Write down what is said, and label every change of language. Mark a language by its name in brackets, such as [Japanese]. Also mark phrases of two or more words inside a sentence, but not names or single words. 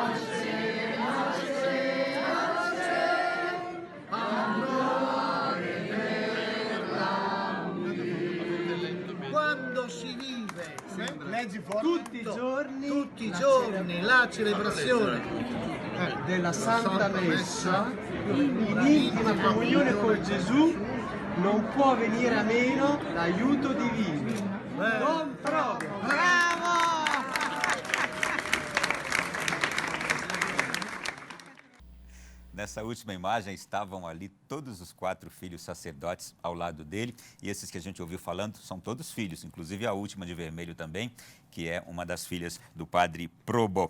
[Italian] Quando si vive tutti i giorni la celebrazione della Santa Messa in intima comunione con Gesù, non può venire a meno l'aiuto divino. Non proprio. Bravo! [Portuguese] Nessa última imagem estavam ali todos os 4 filhos sacerdotes ao lado dele, e esses que a gente ouviu falando são todos filhos, inclusive a última de vermelho também, que é uma das filhas do Padre Probo.